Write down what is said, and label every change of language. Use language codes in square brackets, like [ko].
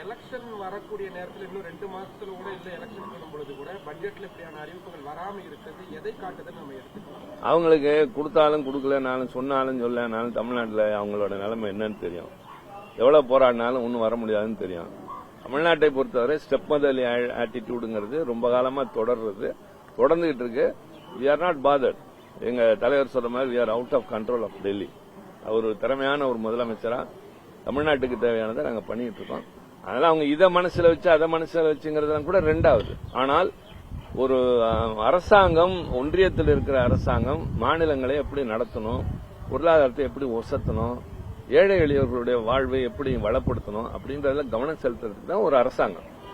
[ta] Election வரக்கூடிய நேரத்தில் இன்னும் 2 மாசத்துல கூட இல்ல எலெக்ஷன் பண்ணும் பொழுது கூட பட்ஜெட்ல இப்படியான அறிவிப்புகள் வராம இருக்கிறது எதை காட்டுதுன்னு நம்ம எடுத்துக்கலாம். அவங்களுக்கு கொடுத்தாலும் கொடுக்கலனாலும் சொன்னாலும் சொல்லனாலும் தமிழ்நாட்டில் அவங்களோட நிலைமை என்னன்னு தெரியும். எவ்வளவு போராடினாலும் ஒன்றும் வர முடியாதுன்னு தெரியும். தமிழ்நாட்டை பொறுத்தவரை ஸ்டெப் மதர் ஆட்டிடியூடுங்கிறது ரொம்ப காலமா தொடர்ந்துகிட்டு இருக்கு. [en] We are not bothered. [ta] எங்க தலைவர் சொல்ற மாதிரி [en] we are out of control of Delhi. [ta] அவர் திறமையான ஒரு முதலமைச்சரா தமிழ்நாட்டுக்கு தேவையானதை நாங்க பண்ணிட்டு இருக்கோம். அதனால அவங்க இதை மனசுல வச்சு அதை மனசுல வச்சுங்கிறதுலாம் கூட ரெண்டாவது. ஆனால் ஒரு அரசாங்கம், ஒன்றியத்தில் இருக்கிற அரசாங்கம் மாநிலங்களை எப்படி நடத்தணும், பொருளாதாரத்தை எப்படி ஒசத்தணும், ஏழை எளியவர்களுடைய வாழ்வை எப்படி வளப்படுத்தணும் அப்படின்றதுல கவனம் செலுத்துறதுக்கு தான் ஒரு அரசாங்கம்.